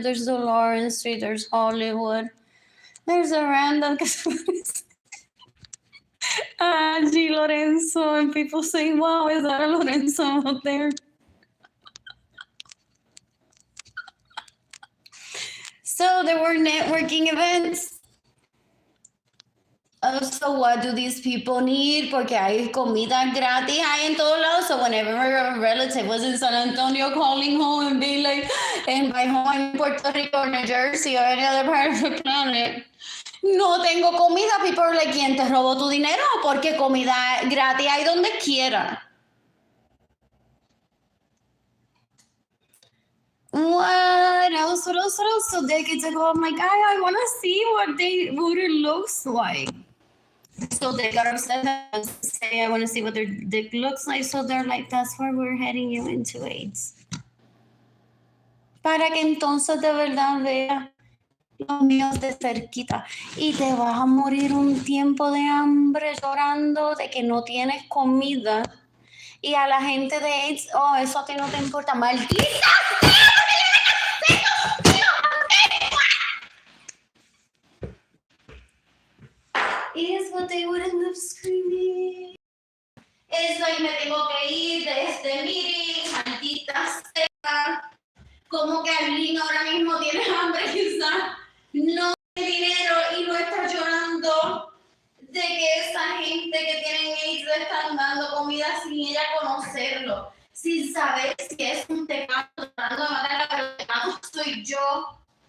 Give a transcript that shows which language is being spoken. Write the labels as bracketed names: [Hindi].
[English] There's the Lawrence Street, there's Hollywood. There's a random Arlene Lorenzo, and people say, wow, is that a Lorenzo out there? So there were networking events. So what do these people need? [Spanish] Porque hay comida gratis hay en todos lados. [English] So whenever a relative was in San Antonio calling home and being like, and by home I'm in Puerto Rico or New Jersey or any other part of the planet, [Spanish] no tengo comida. [English] People are like, [Spanish] ¿quién te robó tu dinero? Porque comida gratis hay donde quiera. [English] What else? So decades ago, I'm like, I want to see what it looks like. So they got upset and say, I want to see what their dick looks like. So they're like, that's where we're heading you into AIDS. [Spanish] Para que entonces de verdad veas los míos de cerquita. Y te vas a morir un tiempo de hambre llorando de que no tienes comida. Y a la gente de AIDS, oh, eso a ti no te importa. ¡Maldita! [English] Is what they would end up screaming. [Spanish] Es like me tengo que ir de este meeting, maldita sea. Como que Arlene ahora mismo tiene hambre, quizás no tiene dinero y no está llorando de que esa gente que tienen AIDS le están dando comida sin ella conocerlo, sin saber si es un tecano tratando de matarla, pero el tecano soy yo.